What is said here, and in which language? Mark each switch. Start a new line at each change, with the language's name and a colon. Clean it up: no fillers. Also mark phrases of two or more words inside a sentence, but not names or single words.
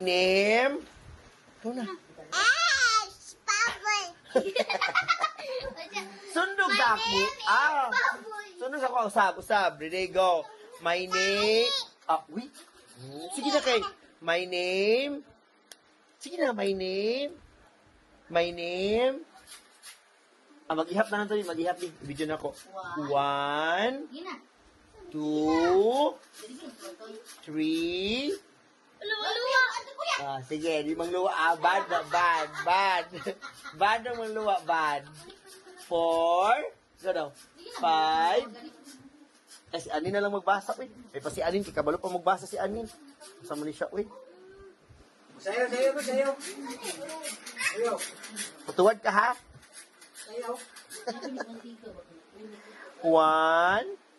Cebuano: Name. Ikaw na. Sundog na ako. Sundog ako. Usab.
English: Ready, go. My name. Wait.
Cebuano: Sige na kay.
English: My name.
Cebuano: Sige na,
English: my name. My name.
Cebuano: Mag-ihap na lang ito. Mag-ihap din. Video na ako. 1, 2, 3. Sige, di mang luwa. Bad. Bad ang mang luwa, bad. 4. Go daw. 5. Si Anin na lang magbasa, wait. Pa si Anin, kabalo pa magbasa si Anin. Kasama ni siya, wait. Sayo. Patuwad ka, ha? Sayo. 1.